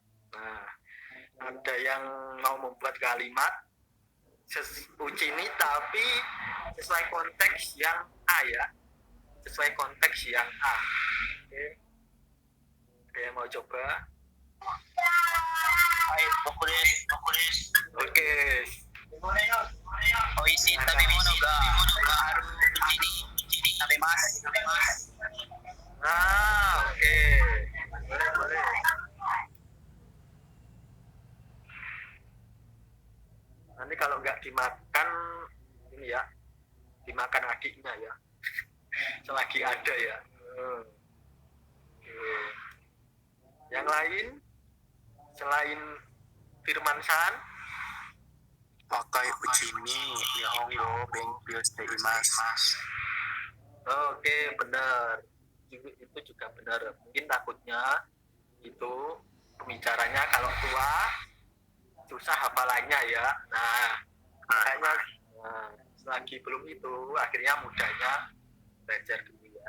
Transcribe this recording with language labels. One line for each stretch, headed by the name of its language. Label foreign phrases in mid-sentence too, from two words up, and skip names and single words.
Indonesian: Nah, ada yang mau membuat kalimat uji ini tapi sesuai konteks yang A ya. Sesuai konteks yang A. Oke. Ada yang mau coba? Ayo, fokus. Oke.
Japanese: 美味しい食べ物があるうちに食べます.
Indonesian: Nah, oke. Boleh. Nanti kalau nggak dimakan ini ya, dimakan adiknya ya. Selagi ada ya. Oke. Yang lain selain Firmansan,
Japanese: 若いうちに日本語勉強しています.
Indonesian: oke benar. Itu juga benar. Mungkin takutnya itu pembicaranya kalau tua susah hafalannya ya. Nah, makanya selagi belum itu akhirnya mudahnya belajar dulu ya.